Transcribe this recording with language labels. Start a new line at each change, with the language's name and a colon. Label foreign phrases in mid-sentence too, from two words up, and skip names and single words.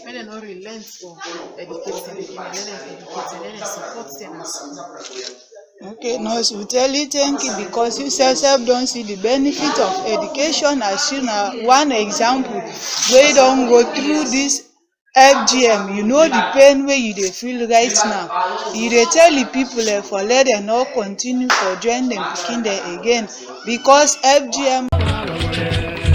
Nigerian Pidgin: When they not relent for educating, let them educate, let them support them as well. Okay, nurse, we tell you thank you because you self don't see the benefit of education as you know one example where you don't go through this FGM, you know the pain where you dey feel right now. You dey tell the people for let them not continue for join them pikin them again because FGM